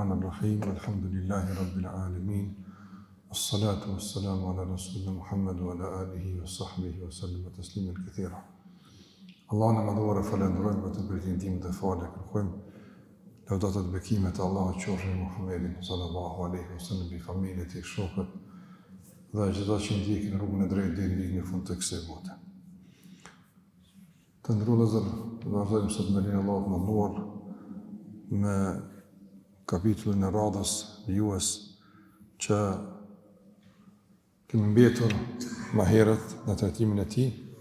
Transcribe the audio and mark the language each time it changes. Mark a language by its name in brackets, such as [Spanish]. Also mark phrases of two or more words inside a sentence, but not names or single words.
[Arabic] بسم الله الرحمن الرحيم. الحمد لله رب العالمين. الصلاة والسلام على رسولنا محمد وعلى آله وصحبه وسلم تسليما كثيرا. [Albanian] Allahun e madhuar e falenderojmë vetëm për ndihmën dhe falë kërkojmë. Lavdata dhe bekimet e Allahut qofshin Muhammedin [Arabic] صلى الله عليه وسلم, [Albanian] bi familjen e tij, shokët dhe gjithë ata që ndjekin rrugën e drejtë deri në fund të kësaj bote. Të nderuar vëllezër, vazhdojmë sot me lenin Allahut të mënduar me kapitullin e radhës jues që kemi mbetur më herët në trajtimin e tij.